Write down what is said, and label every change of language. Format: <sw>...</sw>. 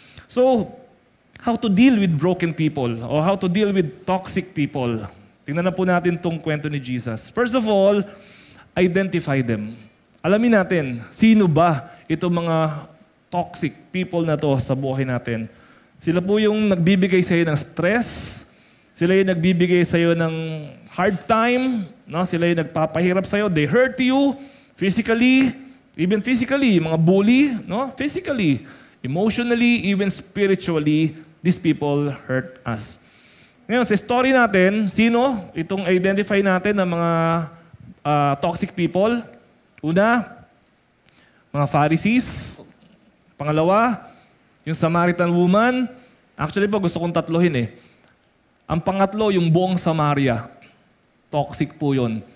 <en>So, how to deal with broken people or how to deal with toxic people.</en> <tl>Tingnan na po natin itong kwento ni Jesus.</tl> <en>First of all, identify them.</en> <tl>Alamin natin, sino ba itong mga toxic people na to sa buhay natin. Sila po yung nagbibigay sa iyo ng stress, sila yung nagbibigay sa iyo ng hard time, no? Sila yung nagpapahirap sa iyo,</tl> <en>they hurt you physically, even physically,</en> <tl>mga bully, no?</tl> <en>Physically, emotionally, even spiritually, these people hurt us.</en> <tl>Ngayon, sa story natin, sino itong identify natin ng mga toxic people? Una, mga Pharisees. Pangalawa, yung Samaritan woman. Actually po, gusto kong tatlohin eh. Ang pangatlo, yung buong Samaria. Toxic po yun.</tl>